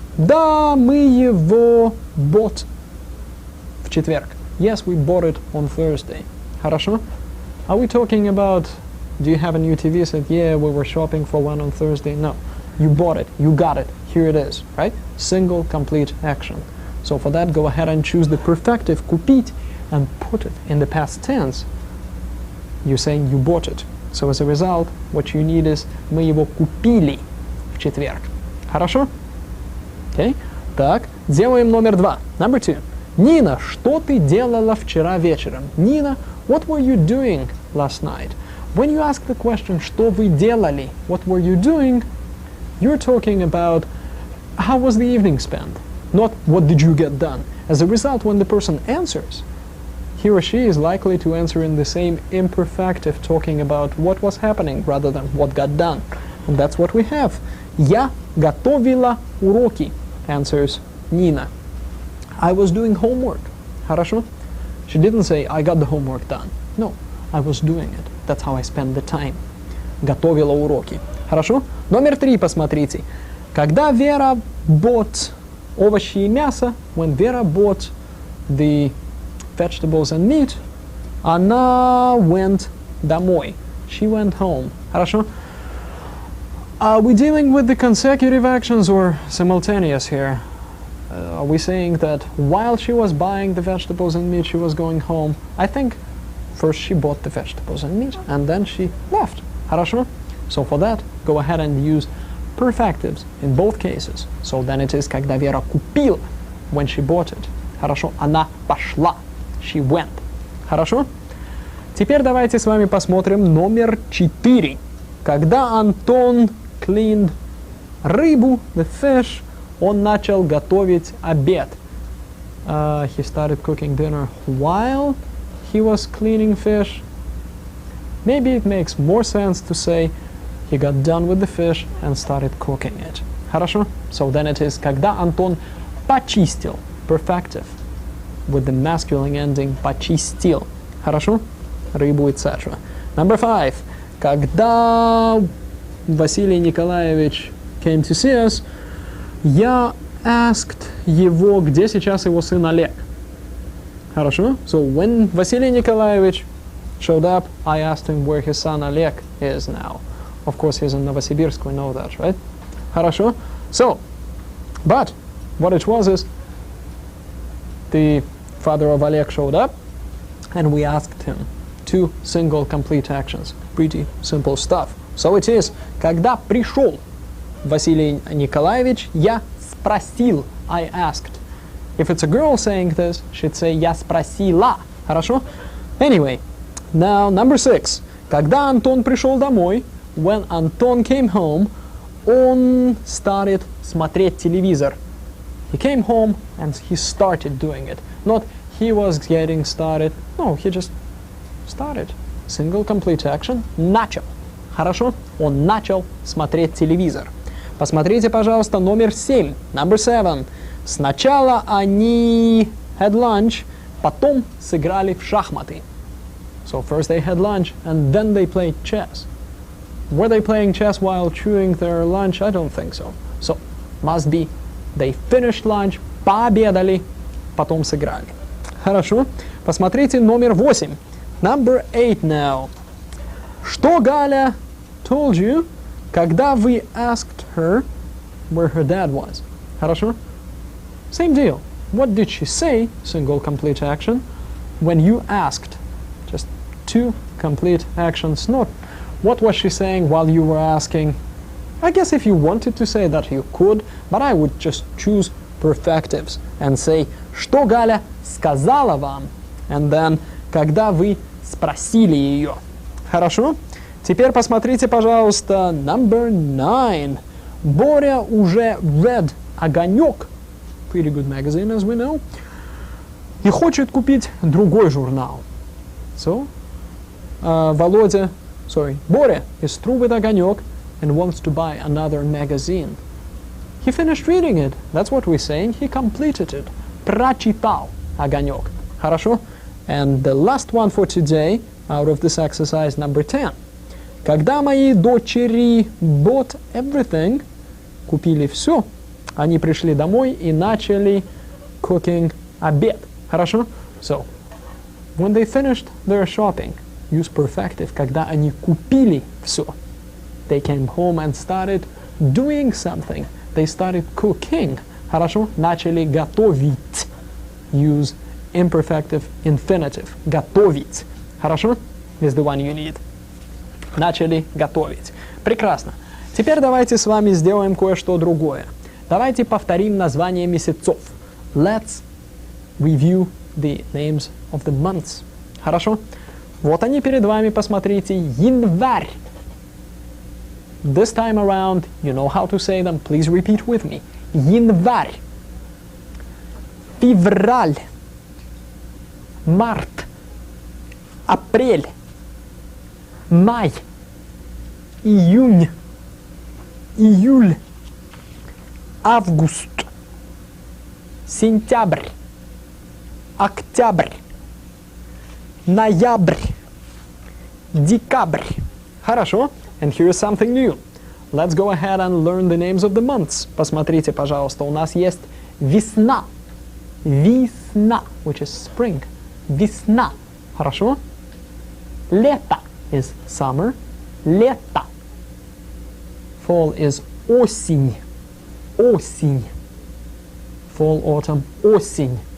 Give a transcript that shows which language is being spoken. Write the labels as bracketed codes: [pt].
[ru] Да, мы его [en] bought [ru] в четверг. [en] Yes, we bought it on Thursday. [ru] Хорошо? [en] Are we talking about, do you have a new TV set? Yeah, we were shopping for one on Thursday. No. You bought it. You got it. Here it is, right? Single, complete action. So for that, go ahead and choose the perfective, купить, and put it in the past tense. You're saying you bought it. So as a result, what you need is [ru] мы его купили в четверг. Хорошо? [en] Okay? [ru] Так, делаем номер 2. [en] Number 2. [ru] Нина, что ты делала вчера вечером? [en] Nina, what were you doing last night? When you ask the question, [ru] что вы делали? [en] What were you doing? You're talking about how was the evening spent, not what did you get done. As a result, when the person answers, he or she is likely to answer in the same imperfective, talking about what was happening rather than what got done. And that's what we have. [ru] Я готовила уроки, [en] answers Nina. I was doing homework. [ru] Хорошо? [en] She didn't say, I got the homework done. No, I was doing it. That's how I spent the time. [ru] Готовила уроки. Хорошо? Номер 3 посмотрите. Когда Вера [en] bought [ru] овощи и мясо, [en] when Vera bought the vegetables and meat, [ru] она [en] went [ru] домой. [en] She went home. Хорошо? Are we dealing with the consecutive actions or simultaneous here? Are we saying that while she was buying the vegetables and meat, she was going home? I think first she bought the vegetables and meat, and then she left. [ru] Хорошо? [en] So for that, go ahead and use perfectives in both cases. So then it is [ru] когда Вера купила, [en] when she bought it. [ru] Хорошо? Она пошла. [en] She went. [ru] Хорошо? Теперь давайте с вами посмотрим номер 4. Когда Антон [en] cleaned [ru] рыбу, [en] the fish, [ru] он начал готовить обед. [en] He started cooking dinner while he was cleaning fish. Maybe it makes more sense to say he got done with the fish and started cooking it. [ru] Хорошо? [en] So then it is [ru] когда Антон почистил, [en] perfective, with the masculine ending почистил. [ru] Хорошо? Рыбу, [en] etc. Number 5. [ru] Когда Василий Николаевич [en] came to see us, [ru] я [en] asked [ru] его, где сейчас его сын Олег. Хорошо? [en] So when Vasily Nikolaevich showed up, I asked him where his son Oleg is now. Of course, he's in Novosibirsk, we know that, right? Хорошо? So, but what it was is, the father of Oleg showed up, and we asked him 2 single complete actions. Pretty simple stuff. So it is, [ru] когда пришел Василий Николаевич, я спросил, [en] I asked. If it's a girl saying this, she'd say [ru] я спросила. Хорошо? [en] Anyway, now number 6. [ru] Когда Антон пришел домой, [en] when Anton came home, [ru] он [en] started [ru] смотреть телевизор. [en] He came home and he started doing it. Not he was getting started. No, he just started. Single complete action. [ru] Начал. Хорошо? Он начал смотреть телевизор. Посмотрите, пожалуйста, номер 7. [en] Number 7. [ru] Сначала они [en] had lunch, [ru] потом сыграли в шахматы. [en] So first they had lunch and then they played chess. Were they playing chess while chewing their lunch? I don't think so. So must be they finished lunch, [ru] пообедали, потом сыграли. Хорошо. Посмотрите номер 8. [en] Number 8 now. [ru] Что Галя [en] told you, [ru] когда вы [en] asked her where her dad was? [ru] Хорошо? [en] Same deal. What did she say, single complete action, when you asked? Just 2 complete actions. Not what was she saying while you were asking. I guess if you wanted to say that you could, but I would just choose perfectives and say, [ru] что Галя сказала вам? [en] And then, [ru] когда вы спросили ее. Хорошо? Теперь посмотрите, пожалуйста, [en] number 9. [ru] Боря уже [en] read [ru] «Огонек», [en] pretty good magazine, as we know, [ru] и хочет купить другой журнал. [en] So, Боря is through with «Огонек» and wants to buy another magazine. He finished reading it. That's what we're saying. He completed it. [ru] Прочитал «Огонек». Хорошо? [en] And the last one for today, out of this exercise, number 10. Когда мои дочери bought everything, купили все, они пришли домой и начали cooking обед. [ru] Хорошо? [en] So, when they finished their shopping, use perfective, [ru] когда они купили все. [en] They came home and started doing something. They started cooking. [ru] Хорошо? Начали готовить. [en] Use imperfective infinitive. [ru] Готовить. Хорошо? [en] Is the one you need. [ru] Начали готовить. Прекрасно. Теперь давайте с вами сделаем кое-что другое. Давайте повторим названия месяцев. [en] Let's review the names of the months. [ru] Хорошо? Вот они перед вами, посмотрите. Январь. [en] This time around, you know how to say them. Please repeat with me. [ru] Январь. Февраль. Март. Апрель. Май. Июнь. Июль. Август. Сентябрь. Октябрь. Ноябрь. Декабрь. Хорошо. [en] And here is something new. Let's go ahead and learn the names of the months. [ru] Посмотрите, пожалуйста, у нас есть весна. Весна, [en] which is spring. [ru] Весна. Хорошо? Лето [en] is summer. [ru] Лето. [en] Fall is [ru] осень. Осень. [en] Fall, autumn, [ru] осень.